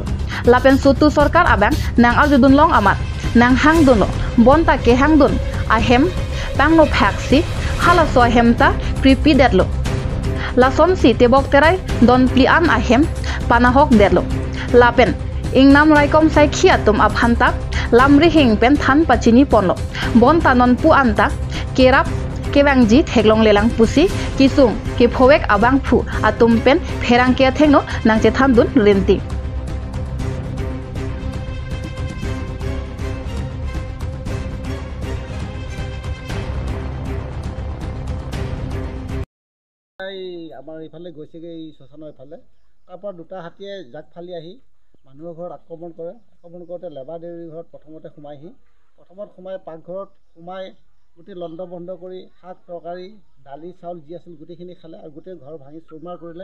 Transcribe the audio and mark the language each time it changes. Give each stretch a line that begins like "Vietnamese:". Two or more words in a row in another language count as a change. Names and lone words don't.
Karbi: Lapen Sutu Sarkar abang nang arjudun long amat. Nang hangdun bonta ke hangdun ahem pangno phaksi halaso ahemta pripi detlo lason si tebok terai don plian ahem panahok detlo lapen ingnam raikom sai khiatum abhanta lamri hing pen than pachini ponlo bonta non pu anta kerap kebangji theglong lelang pusi kisung ke phowek abang phu atum pen pherang ke thengno nangche thandun renti
Assamese: আমাৰ ইফালে গৈছেগে এই শ্মশানৰ ইফালে তাৰপৰা দুটা হাতীয়ে জাক ফালি আহি মানুহৰ ঘৰত আক্ৰমণ কৰোঁতে লেবা দেউৰীৰ ঘৰত প্ৰথমতে সোমাই পাকঘৰত সোমাই গোটেই লণ্ড বন্ধ কৰি শাক তৰকাৰী দালি চাউল যি আছিল গোটেইখিনি খালে আৰু গোটেই ঘৰ ভাঙি চুৰমাৰ কৰিলে।